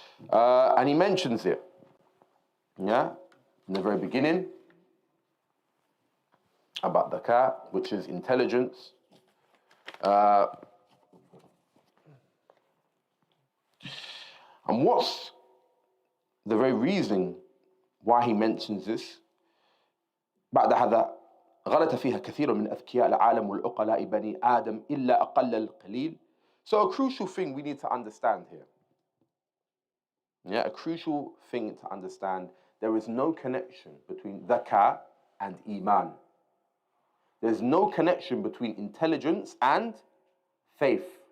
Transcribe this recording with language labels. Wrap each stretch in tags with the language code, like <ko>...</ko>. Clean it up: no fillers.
<en>And he mentions it. Yeah? In the very beginning, about dhaka, which is intelligence. And what's the very reason why he mentions this?</en> <ar>بعد هذا غلط فيها كثير من أذكياء العالم والعقلاء بني آدم إلا أقل القليل.</ar> <en>So a crucial thing we need to understand here. Yeah, a crucial thing to understand. There is no connection between dhaka and iman. There's no connection between intelligence and faith.</en>